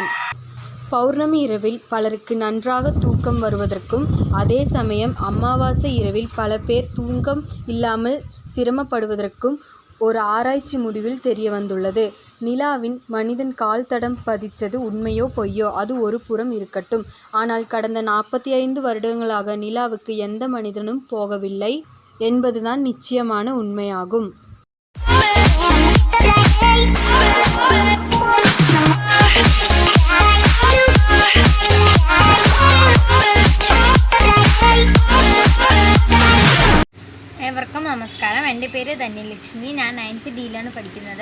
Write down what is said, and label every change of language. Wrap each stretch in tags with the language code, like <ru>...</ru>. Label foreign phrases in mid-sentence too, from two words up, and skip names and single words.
<ta>பௌர்ணமி இரவில் பலருக்கு நன்றாக தூக்கம் வருவதற்கும், அதே சமயம் அமாவாசை இரவில் பல பேர் தூக்கம் இல்லாமல் சிரமப்படுவதற்கும் ஒரு ஆராய்ச்சி முடிவில் தெரிய வந்துள்ளது. நிலாவின் மனிதன் கால் தடம் பதிச்சது உண்மையோ பொய்யோ அது ஒரு புறம் இருக்கட்டும். ஆனால் கடந்த 45 வருடங்களாக நிலாவுக்கு எந்த மனிதனும் போகவில்லை என்பதுதான் நிச்சயமான உண்மையாகும்.</ta> <ml>ഏവർക്കും നമസ്കാരം. എൻ്റെ പേര് ധന്യലക്ഷ്മി. ഞാൻ 9th ഡിയിലാണ് പഠിക്കുന്നത്.</ml>